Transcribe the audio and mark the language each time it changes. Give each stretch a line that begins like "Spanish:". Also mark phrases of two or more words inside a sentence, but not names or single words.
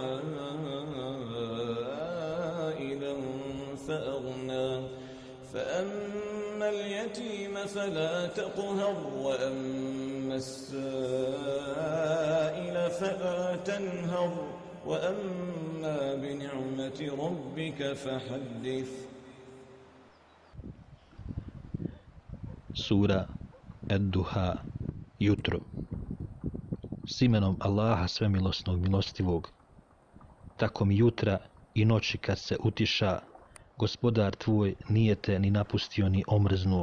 Arabic: عائلا فأغنى فأما اليتيم فلا تقهر وأما السائل فلا تنهر وأما بنعمة ربك فحدث.
Bosnian: Sura Ad-Duha, jutro. S imenom Allaha svemilosnog milostivog, tako mi jutra i noći kad se utiša, gospodar tvoj nije te ni napustio ni omrznuo.